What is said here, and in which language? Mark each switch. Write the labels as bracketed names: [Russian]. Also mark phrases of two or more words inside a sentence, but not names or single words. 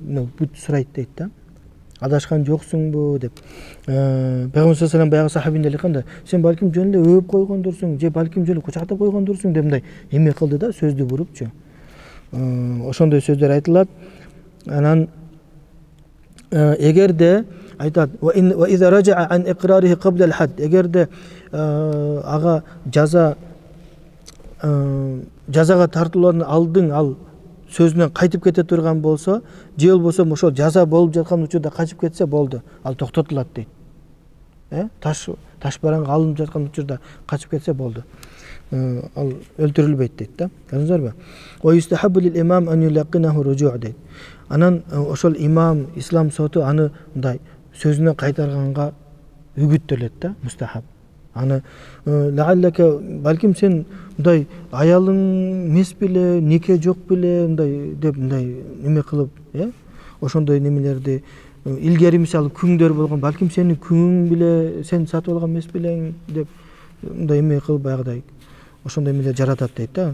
[Kyrgyz] Бүт сурайт дейт да. Адашкан жоксуңбу деп. Пайгамбар саллаллаху баягы сахабине айтканда, сен балким жөн эле өөп койгондурсуң, же балким жөн эле кучактап койгондурсуң деп мындай эме кылды да, сөздү бурупчу. Ошондой сөздөр айтылат. Анан эгерде айтат, [Arabic] "وإذا رجع عن إقراره قبل الحد", [Kyrgyz] эгерде ага жазага тартылуудан алдын ал сөзүнөн кайтып кете турган болсо, же болбосо ошол жаза болуп жаткан учурда качып кетсе болду, ал токтотулат дейт. Ташбаранга алынып жаткан учурда качып кетсе болду. Ал өлтүрүлбөйт дейт да. Көрдүңүзбү? [Arabic] ويستحب للإمام أن يلقنه الرجوع' дейт. [Kyrgyz] Анан ошол имам, ислам соту аны мындай сөзүнөн кайтарганга үгүттөлөт да, мустахаб. Аны лааллака балким сен мындай аялың эмес беле, нике жок беле, мындай деп мындай неме кылып, ошондой немелерди илгери мисалы күңдөр болгон, балким сенин күңүң беле, сен сатып алган эмес белең деп мындай эме кылып баягыдай ошондой эмелер жаратат дейт да.